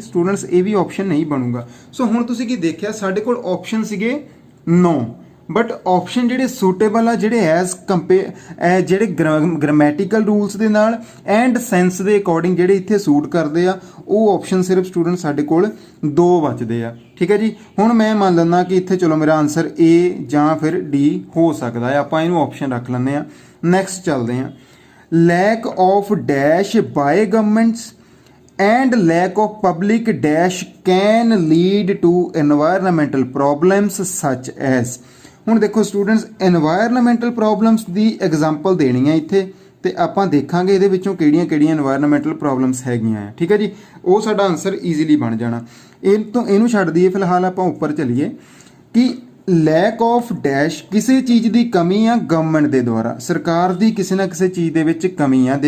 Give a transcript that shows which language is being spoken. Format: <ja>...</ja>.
<pa>Students ਇਹ ਵੀ option ਨਹੀਂ ਬਣੂਗਾ। ਸੋ ਹੁਣ ਤੁਸੀਂ ਕੀ ਦੇਖਿਆ, ਸਾਡੇ ਕੋਲ ਆਪਸ਼ਨ ਸੀਗੇ 9, ਬਟ ਆਪਸ਼ਨ ਜਿਹੜੇ ਸੂਟੇਬਲ ਆ, ਜਿਹੜੇ ਜਿਹੜੇ ਗ੍ਰਾਮੈਟੀਕਲ ਰੂਲਸ ਦੇ ਨਾਲ ਐਂਡ ਸੈਂਸ ਦੇ ਅਕੋਰਡਿੰਗ ਜਿਹੜੇ ਇੱਥੇ ਸੂਟ ਕਰਦੇ ਆ, ਉਹ ਆਪਸ਼ਨ ਸਿਰਫ ਸਟੂਡੈਂਟ ਸਾਡੇ ਕੋਲ 2 ਬਚਦੇ ਆ। ਠੀਕ ਹੈ ਜੀ। ਹੁਣ ਮੈਂ ਮੰਨ ਲੈਂਦਾ ਕਿ ਇੱਥੇ ਚਲੋ ਮੇਰਾ ਆਨਸਰ A ਜਾਂ ਫਿਰ D ਹੋ ਸਕਦਾ ਹੈ, ਆਪਾਂ ਇਹਨੂੰ ਆਪਸ਼ਨ ਰੱਖ ਲੈਂਦੇ ਆ। ਨੈਕਸਟ ਚੱਲਦੇ ਆ।</pa> <en>Lack of dash by governments and lack of public dash can lead to environmental problems such as।</en> <pa>ਹੁਣ ਦੇਖੋ ਸਟੂਡੈਂਟਸ, environmental problems ਦੀ ਐਗਜ਼ਾਮਪਲ ਦੇਣੀ ਹੈ ਇੱਥੇ, ਤੇ ਆਪਾਂ ਦੇਖਾਂਗੇ ਇਹਦੇ ਵਿੱਚੋਂ ਕਿਹੜੀਆਂ environmental problems ਹੈਗੀਆਂ ਆ। ਠੀਕ ਹੈ ਜੀ, ਉਹ ਸਾਡਾ ਆਨਸਰ ਈਜ਼ੀਲੀ ਬਣ ਜਾਣਾ। ਇਹਨੂੰ ਛੱਡ ਦਈਏ, ਫਿਲਹਾਲ ਆਪਾਂ ਉੱਪਰ ਚੱਲੀਏ ਕਿ ਲੈਕ ਆਫ ਡੈਸ਼, ਕਿਸੇ ਚੀਜ਼ ਦੀ ਕਮੀ ਆ ਗਵਰਨਮੈਂਟ ਦੇ ਦੁਆਰਾ, ਸਰਕਾਰ ਦੀ ਕਿਸੇ ਨਾ ਕਿਸੇ ਚੀਜ਼ ਦੇ ਵਿੱਚ ਕਮੀ ਆ।</pa>